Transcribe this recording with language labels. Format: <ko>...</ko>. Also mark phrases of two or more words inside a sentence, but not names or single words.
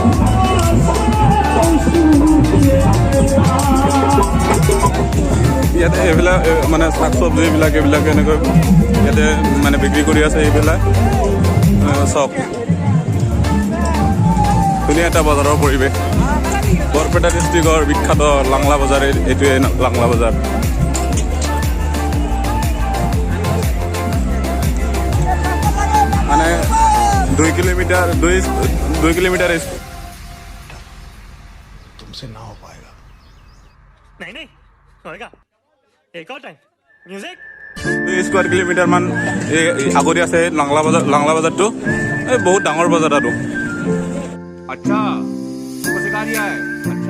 <as>ইয়াতে এইবিলাক মানে শাক চব্জি এইবিলাক এনেকৈ ইয়াতে মানে বিক্ৰী কৰি আছে এইবিলাক চব ধুনীয়া এটা বজাৰৰ পৰিৱেশ বৰপেটা ডিষ্ট্ৰিক্টৰ বিখ্যাত langla বজাৰ এইটোৱে langla বজাৰ মানে</as> <hi>2 किलोमीटर 2 किलोमीटर तुमसे ना हो पाएगा नहीं नहीं होएगा एक और टाइम म्यूजिक</hi> <as>2</as> <en>square kilometre</en> <as>মান আগৰি আছে লাংলা বাজাৰটো এই বহুত ডাঙৰ বজাৰ আৰু</as> <hi>अच्छा हमको सिखा रिया है अच्छा</hi>